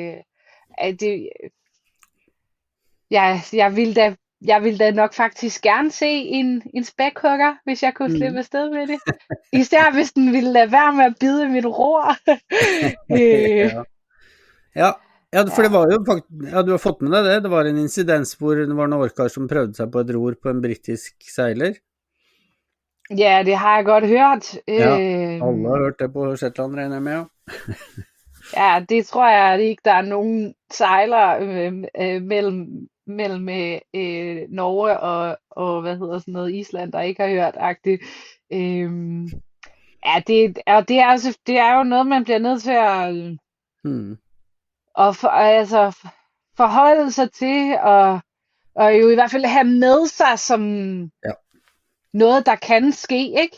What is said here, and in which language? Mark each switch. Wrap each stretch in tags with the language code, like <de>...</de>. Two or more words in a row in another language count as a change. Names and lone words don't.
<da>Jeg vil da nok faktisk gerne se en spækhugger, hvis jeg kunne slippe afsted med det. Især hvis den ville lade være med at bide mit ror. Ja,</da> <no>for det var jo faktisk, ja, du har fått med deg det. Det var en incidens hvor det var en orkar som prøvde seg på et ror på en britisk seiler.</no> <da>Ja, det har jeg godt hørt.</da> <no>Ja, alle har hørt det på Shetland, regner jeg med. Ja.</no> <da>Ja, det tror jeg ikke, der er nogen sejlere mellem Norge og hvad hedder sådan noget, Island, der ikke har hørt-agtigt. Ja, det er jo noget, man bliver nødt til at forholde sig til, og jo i hvert fald have med sig som noget, der kan ske, ikke?</da>